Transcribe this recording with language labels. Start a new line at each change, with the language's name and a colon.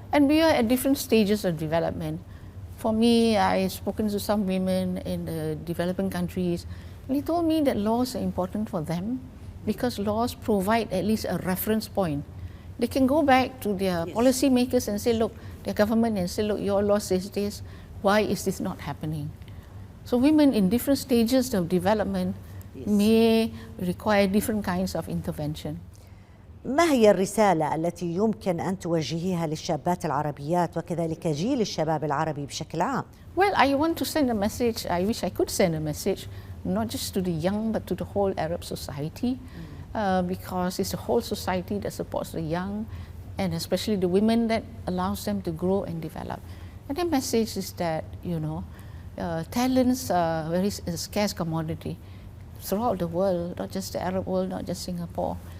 English: And we are at different stages of development. For me, I've spoken to some women in the developing countries, and they told me that laws are important for them because laws provide at least a reference point. They can go back to their policy makers and say, look, their government, and say, look, your law says this, why is this not happening? So women in different stages of development may require different kinds of intervention.
Arabic: ما هي الرسالة التي يمكن أن توجهيها للشابات العربيات وكذلك جيل الشباب العربي بشكل عام؟
English: Well, I want to send a message. I wish I could send a message, not just to the young, but to the whole Arab society, because it's a whole society that supports the young, and especially the women, that allows them to grow and develop. And the message is that, talents are very scarce commodity throughout the world, not just the Arab world, not just Singapore.